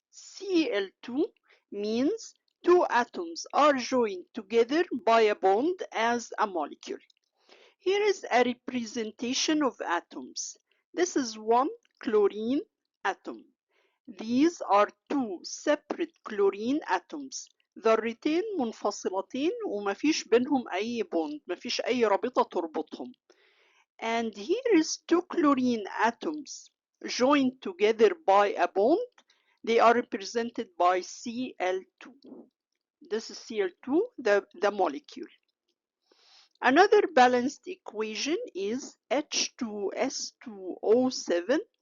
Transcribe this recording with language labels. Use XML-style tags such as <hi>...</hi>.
<en>Cl2 means 2 atoms are joined together by a bond as a molecule. Here is a representation of atoms. This is 1 chlorine atom. These are 2 separate chlorine atoms.</en> <ar>ذرتين منفصلتين ومفيش بينهم أي بوند، مفيش أي رابطة تربطهم.</ar> <en>And here is two chlorine atoms joined together by a bond. They are represented by Cl2. This is Cl2, the molecule. Another balanced equation is H2S2O7.</en>